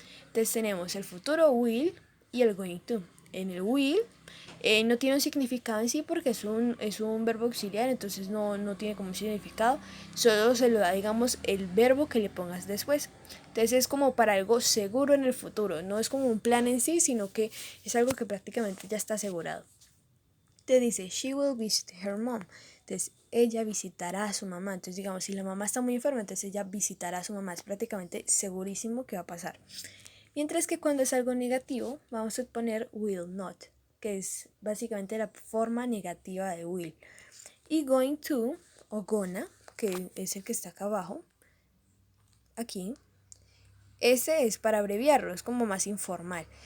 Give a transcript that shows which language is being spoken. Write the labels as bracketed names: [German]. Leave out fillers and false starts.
[Spanish] Entonces tenemos el futuro will y el going to. En el will no tiene un significado en sí porque es un verbo auxiliar, entonces no tiene como un significado, solo se lo da digamos el verbo que le pongas después. Entonces es como para algo seguro en el futuro, no es como un plan en sí, sino que es algo que prácticamente ya está asegurado. Te dice, [English] she will visit her mom. [Spanish] Entonces, ella visitará a su mamá. Entonces, digamos, si la mamá está muy enferma, entonces ella visitará a su mamá. Es prácticamente segurísimo que va a pasar. Mientras que cuando es algo negativo, vamos a poner will not, que es básicamente la forma negativa de will. Y going to, o gonna, que es el que está acá abajo, aquí, ese es para abreviarlo, es como más informal.